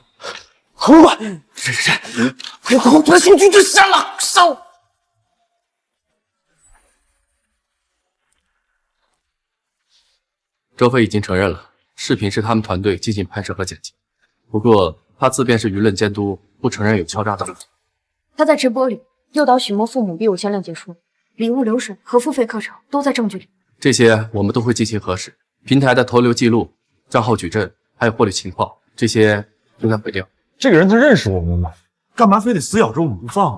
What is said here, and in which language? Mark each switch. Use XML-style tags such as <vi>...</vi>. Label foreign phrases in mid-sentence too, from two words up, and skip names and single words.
<zh>侯管，是，快把我拖进去就删了，烧！周飞已经承认了，视频是他们团队进行拍摄和剪辑。不过他自辩是舆論监督，不承認有敲詐的問題。他在直播裡誘導許墨父母逼我簽諒解書，禮物流水和付費課程都在證據裡。這些我們都會進行核實，平台的投流記錄、賬號舉證，還有獲利情況，這些應該毀掉。這個人他認識我們嗎？幹嘛非得死咬着我們不放啊？</zh>